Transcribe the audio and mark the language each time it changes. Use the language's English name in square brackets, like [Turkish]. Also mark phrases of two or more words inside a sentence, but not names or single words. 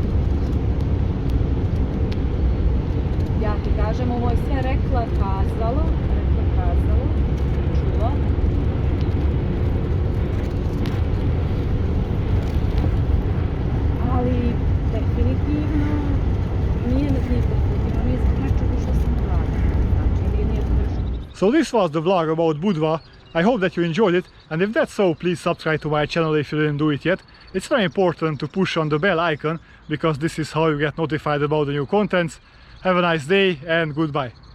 [Serbian] Ja ti kažem, ovo je sve rekla, kazalo, čuva. Ali definitivno nije zbog nečega što sam uradila. Znači, nije to. [English] So this was the vlog about Budva. I hope that you enjoyed it, and if that's so, please subscribe to my channel if you didn't do it yet. It's very important to push on the bell icon, because this is how you get notified about the new contents. Have a nice day and goodbye.